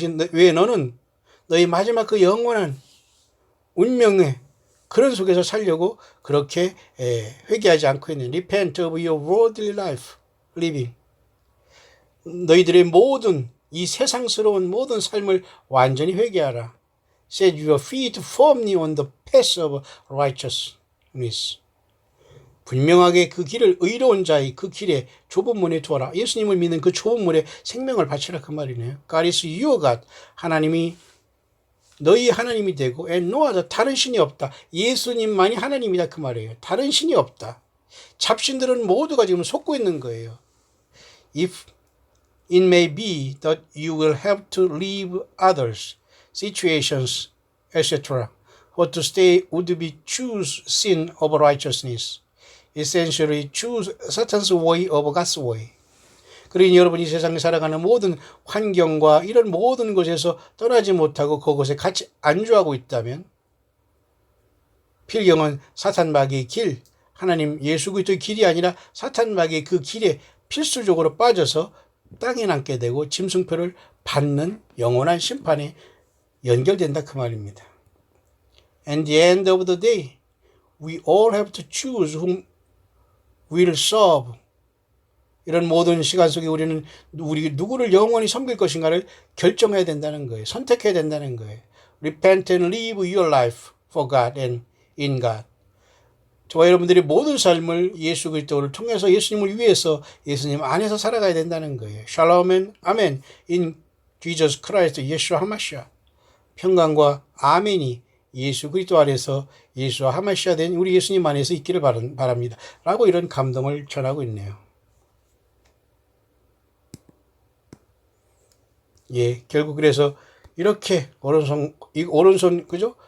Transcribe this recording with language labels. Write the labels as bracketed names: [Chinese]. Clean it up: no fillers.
[Korean] 왜 너는 너희 마지막 그 영원한 운명의 그런 속에서 살려고 그렇게 회개하지 않고 있는 [English] Repent of your worldly life living. [Korean] 너희들의 모든 이 세상스러운 모든 삶을 완전히 회개하라. [English] Set your feet firmly on the path of righteousness. [Korean] 분명하게 그 길을 의로운 자의 그 길에 좁은 문에 두어라. 예수님을 믿는 그 좁은 문에 생명을 바치라 그 말이네요. [English] God is your God. [Korean] 하나님이 너희 하나님이 되고 [English] and no other. [Korean] 다른 신이 없다. 예수님만이 하나님이다 그 말이에요. 다른 신이 없다. 잡신들은 모두가 지금 속고 있는 거예요. [English] if it may be that you will have to leave others, situations, etc. What to stay would be choose sin over righteousness. Essentially choose Satan's way over God's way. [Korean] 그러니 여러분이 세상에 살아가는 모든 환경과 이런 모든 곳에서 떠나지 못하고 그곳에 같이 안주하고 있다면 필경은 사탄 마귀의 길, 하나님 예수 그리스도의 길이 아니라 사탄 마귀의 그 길에 필수적으로 빠져서 땅에 남게 되고 짐승표를 받는 영원한 심판에 연결된다 그 말입니다. [English] At the end of the day, we all have to choose whom we'll serve. [Korean] 이런 모든 시간 속에 우리는 우리 누구를 영원히 섬길 것인가를 결정해야 된다는 거예요. 선택해야 된다는 거예요. [English] Repent and live your life for God and in God. [Korean] 저와 여러분들이 모든 삶을 예수 그리스도를 통해서 예수님을 위해서 예수님 안에서 살아가야 된다는 거예요. 샬롬 아멘. [English] In Jesus Christ, [Korean] 예수와 하마시아. 평강과 아멘이 예수 그리스도 안에서 예수와 하마시아 된 우리 예수님 안에서 있기를 바랍니다. 라고 이런 감동을 전하고 있네요. 예, 결국 그래서 이렇게 오른손 그죠?